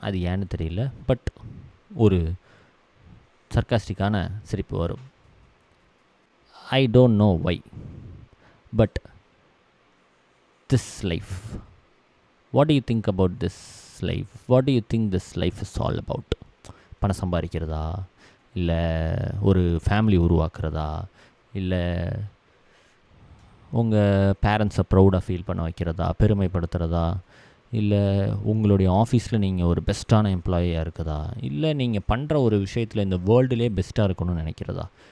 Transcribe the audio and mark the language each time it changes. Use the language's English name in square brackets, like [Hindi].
[Tamil] அது ஏன்னு தெரியல, பட் ஒரு சர்க்காஸ்டிக்கான சிரிப்பு வரும். [English] I don't know why, but this life, what do you think about this life? What do you think this life is all about? [Tamil] பணம் சம்பாதிக்கிறதா, இல்லை ஒரு ஃபேமிலி உருவாக்குறதா, இல்லை உங்கள் பேரண்ட்ஸை ப்ரௌடாக ஃபீல் பண்ண வைக்கிறதா, பெருமைப்படுத்துகிறதா, இல்லை உங்களுடைய ஆஃபீஸில் நீங்கள் ஒரு பெஸ்ட்டான எம்ப்ளாயியாக இருக்குதா, இல்லை நீங்கள் பண்ணுற ஒரு விஷயத்தில் இந்த வேர்ல்டுலேயே பெஸ்ட்டாக இருக்கணும்னு நினைக்கிறதா?